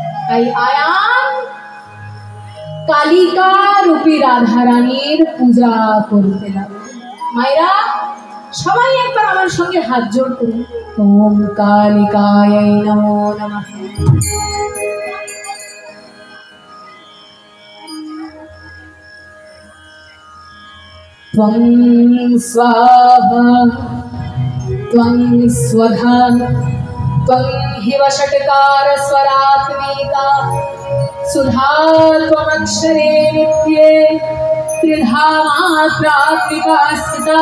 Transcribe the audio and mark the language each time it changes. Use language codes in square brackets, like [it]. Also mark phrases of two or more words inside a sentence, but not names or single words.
[bn] তাই আয়ান কালিকা রূপী রাধা রানীর পূজা করতে লাগলো। মায়েরা সবাই একবার আমার সঙ্গে হাত জোড় করুন। [sa] ওম কালিকায় নমো নমঃ। त्वं स्वाहा त्वं स्वधा त्वं हि वषट्कार स्वरात्मिका सुधा त्वमक्षरे नित्ये त्रिधा मात्रा त्रिका स्थिता